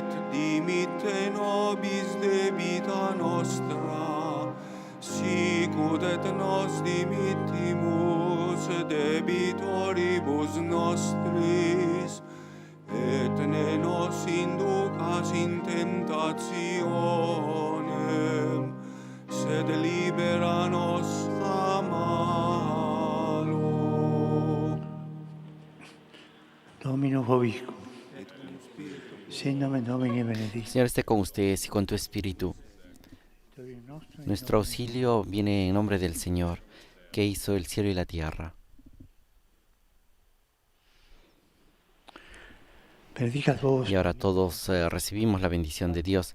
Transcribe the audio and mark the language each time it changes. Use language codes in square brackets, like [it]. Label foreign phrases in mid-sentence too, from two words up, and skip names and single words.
[la] dimitte nobis debita nostra, sicut et nos dimittimus debitoribus nostris, et ne nos inducas in tentationem, sed libera nos a malo. Dominus vobiscum. Sin nomen Domini benedictum. [es] Señor esté con ustedes y con tu espíritu. Nuestro auxilio viene en nombre del Señor, que hizo el cielo y la tierra. Y ahora todos recibimos la bendición de Dios.